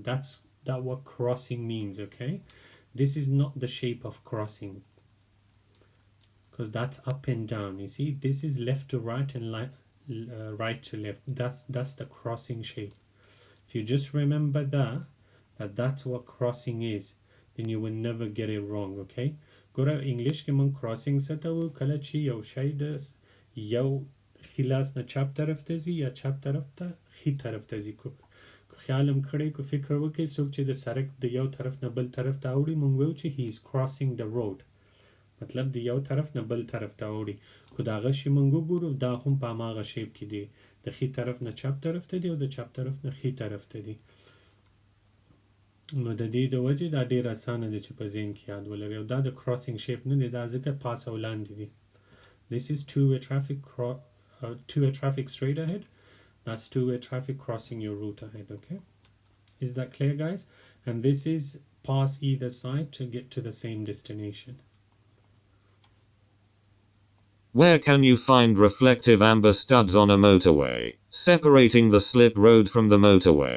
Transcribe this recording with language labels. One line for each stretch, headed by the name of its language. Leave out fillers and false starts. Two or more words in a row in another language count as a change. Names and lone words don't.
English: That's what crossing means, okay? This is not the shape of crossing, because that's up and down. You see, this is left to right and right to left. That's the crossing shape. If you just remember that, that's what crossing is, then you will never get it wrong.
Pashto: Okay, ګوره انګلیش کې مونږ crossing څه ته وایو؟ کله چې یو شی د یو ښي لاس نه چپ طرف ته ځي یا چپ طرف ته ښي طرف ته ځي. کو خیال هم کړی، کو فکر وکړئ څوک چې د سړک د یو طرف نه بل طرف ته اوړي، مونږ وایو چې
English: he is crossing the road،
Pashto: مطلب د یو طرف نه بل طرف ته اوړي. خو د هغه شی مونږ وګورو دا هم په هماغه شیپ کې دی، د ښي طرف نه چپ طرف ته دی او د چپ طرف نه ښي طرف ته دی. نو د دې د وجې دا ډېر اسانه دی چې په ذهن کې یاد ولرئ. او دا د
English: crossing shape
Pashto: نه دی، دا ځکه پاس او لاندې دی.
English: This is two-way traffic straight ahead. That's two-way traffic crossing your route ahead. Okay, is that clear, guys? And this is pass either side to get to the same destination. Where can you find reflective amber studs on a motorway, separating the slip road from the motorway?